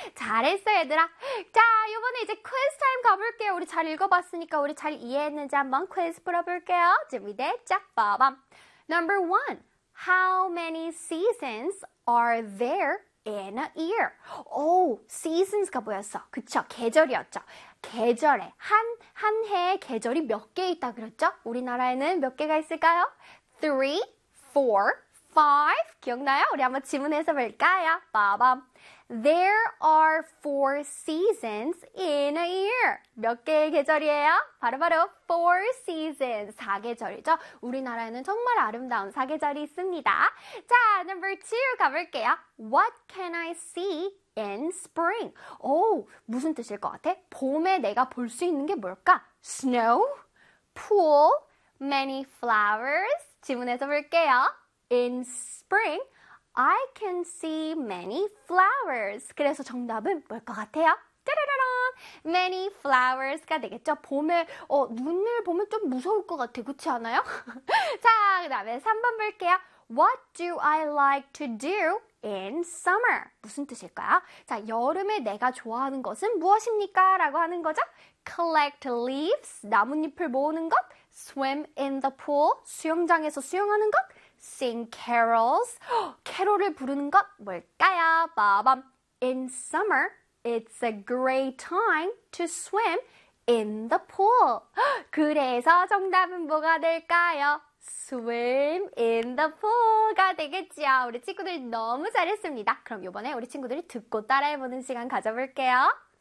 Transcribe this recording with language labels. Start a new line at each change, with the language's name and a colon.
Korean: 잘했어, 얘들아. 자, 이번에 이제 퀴즈 타임 가볼게요. 우리 잘 읽어봤으니까 우리 잘 이해했는지 한번 퀴즈 풀어볼게요. 준비됐죠? 빠밤.
English: Number one. How many seasons are there in a year?
Korean: 오, seasons가 뭐였어? 그쵸? 계절이었죠? 계절에. 한 해에 계절이 몇개 있다 그랬죠? 우리나라에는 몇 개가 있을까요? 3, 4, 5. 기억나요? 우리 한번 지문해서 볼까요?
English: 빠밤. There are four seasons in a year.
Korean: 몇 개의 계절이에요? 바로 four seasons. 사계절이죠? 우리나라에는 정말 아름다운 사계절이 있습니다.
English: 자, number two
Korean: 가볼게요.
English: What can I see in spring?
Korean: 오, 무슨 뜻일 것 같아? 봄에 내가 볼 수 있는 게 뭘까?
English: Snow, pool, many flowers.
Korean: 지문에서 볼게요.
English: In spring, I can see many flowers.
Korean: 그래서 정답은 뭘것 같아요? 짜라라라! Many flowers가 되겠죠? 봄에, 눈을 보면 좀 무서울 것 같아. 그렇지 않아요? 자, 그 다음에 3번 볼게요.
English: What do I like to do in summer?
Korean: 무슨 뜻일까요? 자, 여름에 내가 좋아하는 것은 무엇입니까? 라고 하는 거죠?
English: Collect leaves,
Korean: 나뭇잎을 모으는 것.
English: Swim in the pool,
Korean: 수영장에서 수영하는 것.
English: Sing carols,
Korean: 캐롤을 부르는 것 뭘까요? 빠밤.
English: In summer, it's a great time to swim in the pool.
Korean: 그래서 정답은 뭐가 될까요?
English: Swim in the pool가
Korean: 되겠죠. 우리 친구들 너무 잘했습니다. 그럼 이번에 우리 친구들이 듣고 따라해보는 시간 가져볼게요.